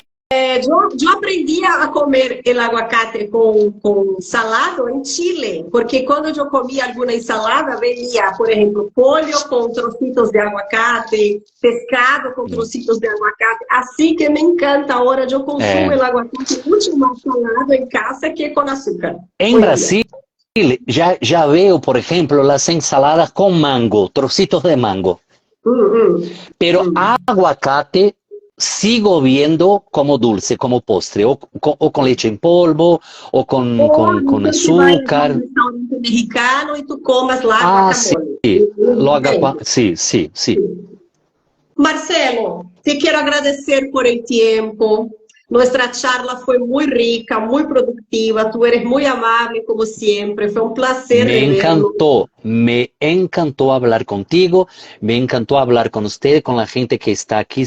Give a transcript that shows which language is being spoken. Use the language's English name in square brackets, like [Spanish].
[Portuguese] Eu aprendi a comer o aguacate com [Spanish] salado [Portuguese] em Chile, porque quando eu comia alguma ensalada, [Spanish] venía, [Portuguese] por exemplo, [Spanish] pollo [Portuguese] com [Spanish] trocitos de aguacate, [Portuguese] pescado com trocitos de aguacate. Assim que [Spanish] me encanta. [Portuguese] Agora eu consumo o aguacate muito mais salado em casa que com açúcar. Em Brasil, já veo, por exemplo, as [Spanish] ensaladas [Portuguese] com mango, [Spanish] trocitos de mango. Pero aguacate sigo viendo como dulce, como postre, o con leche en polvo, o con azúcar. [Portuguese] Um restaurante mexicano e tu comas lá [Spanish] guacamole. Sí, sí. Marcelo, te [Portuguese] quero [Spanish] agradecer por el tiempo. Nuestra charla fue muy rica, muy productiva. Tú eres muy amable, como siempre. Fue un placer. Me encantó hablar contigo. Me encantó hablar con usted, con la gente que está aquí.